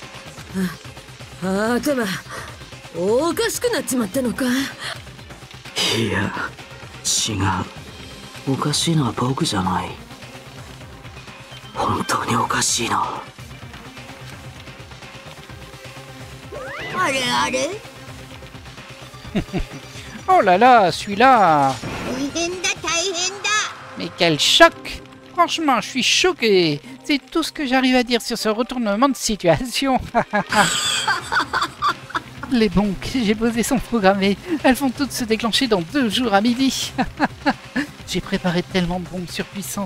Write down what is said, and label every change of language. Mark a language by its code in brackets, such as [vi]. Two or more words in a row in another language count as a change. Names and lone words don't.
[ja] 悪魔、おかしくなっちまったのか。いや、違う。おかしいのは僕じゃない。本当におかしいな。あれあれ。 [fr] Oh là là, celui-là. [ja] 大変だ大変だ。 [fr] Mais quel choc! Franchement, je suis choqué. C'est tout ce que j'arrive à dire sur ce retournement de situation. Les bombes que j'ai posées sont programmées. Elles vont toutes se déclencher dans 2 jours à midi. J'ai préparé tellement de bombes surpuissantes.